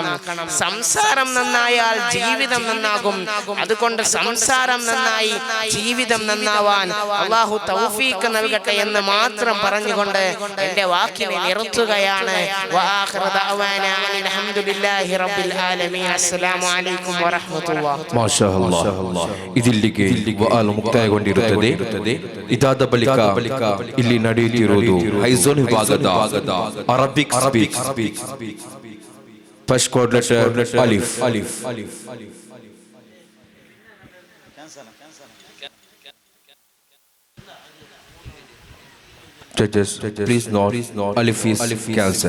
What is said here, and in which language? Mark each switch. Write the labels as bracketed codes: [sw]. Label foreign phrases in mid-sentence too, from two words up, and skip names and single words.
[ml] സംസാരം നന്നായാൽ ജീവിതം നന്നാകും. അതുകൊണ്ട് സംസാരം നന്നായി ജീവിതം നന്നാവാൻ അല്ലാഹു തൗഫീഖ് നൽകട്ടെ എന്ന് മാത്രം പറഞ്ഞുകൊണ്ട് എന്റെ വാക്കിനെ നിർത്തുകയാണ്. [ar] وآخر دعوانا الحمد لله رب العالمين. السلام عليكم ورحمة الله. ما شاء الله. [kn] ಇದಿಲ್ಲಿಗೆ ವಆಲ್ ಮುಕ್ತಾಯಗೊಂಡಿರುತ್ತದೆ. ಇದಾದ ಬಳಿಕ ಇಲ್ಲಿ ನಡೆಯುತ್ತಿರುವುದು ಹೈಝೋನ್ ವಿಭಾಗದ [en] Arabic Speak. First code letter alif. Judges, please note, alif is cancel.